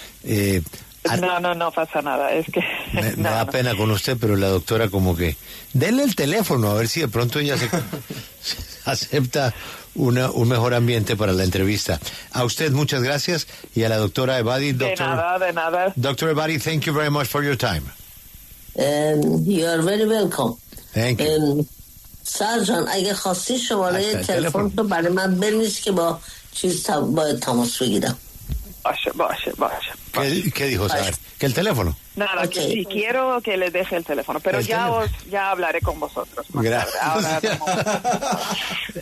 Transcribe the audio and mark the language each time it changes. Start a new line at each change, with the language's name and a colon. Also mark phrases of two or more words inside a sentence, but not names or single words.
Spanish: No pasa nada, es que... Me da pena con usted, pero la doctora como que... Denle el teléfono, a ver si de pronto ella se acepta un mejor ambiente para la entrevista. A usted muchas gracias y a la doctora Ebadi. De nada.
English: Dr. Ebadi, thank you very much for your time. You are very welcome. Thank you.
Persian: سرجان اگه خواستی شماره تلفن تو برای من بنویس که با باید تماس بگیرم. باشه.
Spanish: ¿Qué dijo Sahar? ¿Que el teléfono? Nada, que sí, quiero que le deje el teléfono, pero ya hablaré con vosotros. Gracias. Ahora,